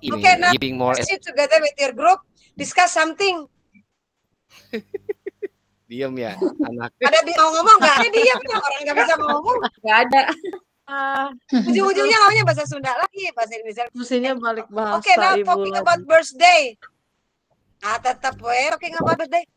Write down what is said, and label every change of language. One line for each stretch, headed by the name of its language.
English: Oke, now sit together with your group, discuss something.
Indonesian: Diam ya, anak. Ada mau ngomong nggak? Diam ya, orang nggak bisa ngomong. Nggak ada. Ujung-ujungnya ngomongnya bahasa Sunda lagi, bahasa Indonesia. Mestinya balik bahasa.
English: Oke, now talking about birthday.
Indonesian: Tetap
English: talking about birthday.